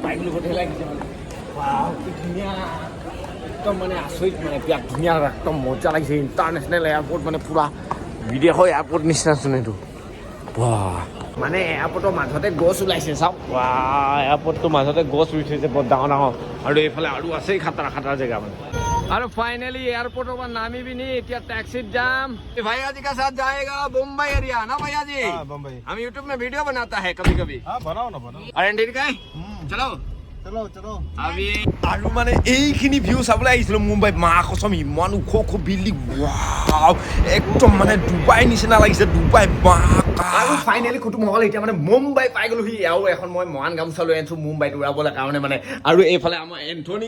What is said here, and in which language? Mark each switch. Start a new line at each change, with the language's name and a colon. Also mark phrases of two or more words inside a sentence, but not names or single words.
Assamese: পাই গ'লো গোটেই লাগিছে মানে ৱাও কি ধুনীয়া একদম মানে আচৰিত মানে বিৰাট ধুনীয়া একদম মজা লাগিছে
English: international airport
Assamese: মানে পুৰা বিদেশৰ এয়াৰপৰ্ট নিচিনাচোন এইটো মানে এয়াৰপৰ্টৰ মাজতে গছ ওলাইছে চাওক এয়াৰপৰ্টটোৰ মাজতে গছ ৰুই থৈছে বৰ ডাঙৰ ডাঙৰ আৰু এইফালে আৰু আছেই খাটাৰা জেগা মানে আৰু ফাইনেলি এয়াৰপৰ্টৰ পৰা নামি পিনি এতিয়া টেক্সিত যাম
Hindi: भैया जी का साथ जाएगा मुंबई एरिया ना भैया जी बम्बई हम यूट्यूब में वीडियो बनाता है कभी कभी हाँ बनाओ ना बनाओ अरे ठीक है चलो चलो चलो अभी
Assamese: আৰু মানে এইখিনি ভিউ চাবলৈ আহিছিলোঁ মুম্বাই
Hindi: माँ कसम
Assamese: ইমান ওখ ওখ বিল্ডিং ৱাও একদম মানে ডুবাই নিচিনা লাগিছে ডুবাই আৰু ফাইনেলি কুটুম হ'ল এতিয়া মানে মুম্বাই পাই গ'লো সি আৰু এখন মই মহান গামোচা লৈ আনিছোঁ মুম্বাইত উৰাবলৈ কাৰণে মানে আৰু এইফালে আমাৰ এন্থনী